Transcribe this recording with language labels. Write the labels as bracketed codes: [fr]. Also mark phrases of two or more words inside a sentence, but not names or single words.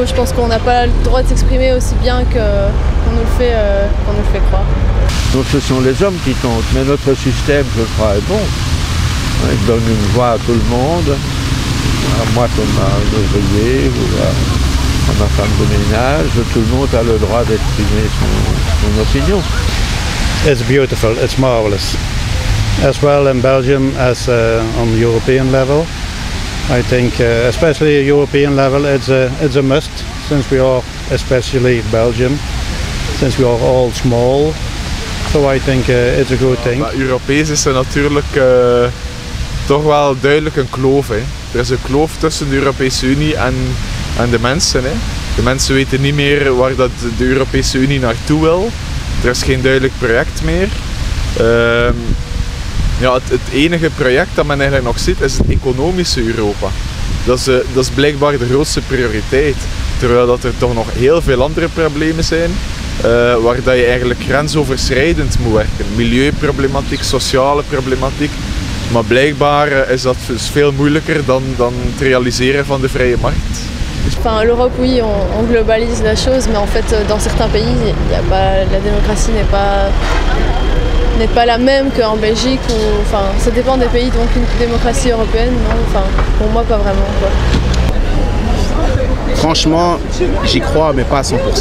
[fr] Je pense qu'on n'a pas le droit de s'exprimer aussi bien qu'on nous le fait croire. Donc ce sont les hommes qui comptent, mais notre système, je crois, est bon. Il donne une voix à tout le monde, à moi comme à un ouvrier ou à ma femme de ménage, tout le monde a le droit d'exprimer son opinion. [en] It's beautiful, it's marvelous. As well in Belgium as on the European level. I think especially at European level it's a must, since we are, especially Belgium, since we are all small. So I think it's a good thing. [nl] Europees is er natuurlijk toch wel duidelijk een kloof. Hè. Er is een kloof tussen de Europese Unie en de mensen. Hè. De mensen weten niet meer waar dat de Europese Unie naartoe wil. Er is geen duidelijk project meer. Het enige project dat men eigenlijk nog ziet is het economische Europa. Dat is blijkbaar de grootste prioriteit. Terwijl dat er toch nog heel veel andere problemen zijn. Waar dat je eigenlijk grensoverschrijdend moet werken. Milieuproblematiek, sociale problematiek. Maar blijkbaar is dat dus veel moeilijker dan het realiseren van de vrije markt. [fr] Enfin, l'Europe, oui, on globalise la chose, mais en fait, dans certains pays, la démocratie n'est pas la même qu'en Belgique. Enfin, ça dépend des pays, donc une démocratie européenne, non, enfin, pour moi, pas vraiment, quoi. Franchement, j'y crois, mais pas à 100%.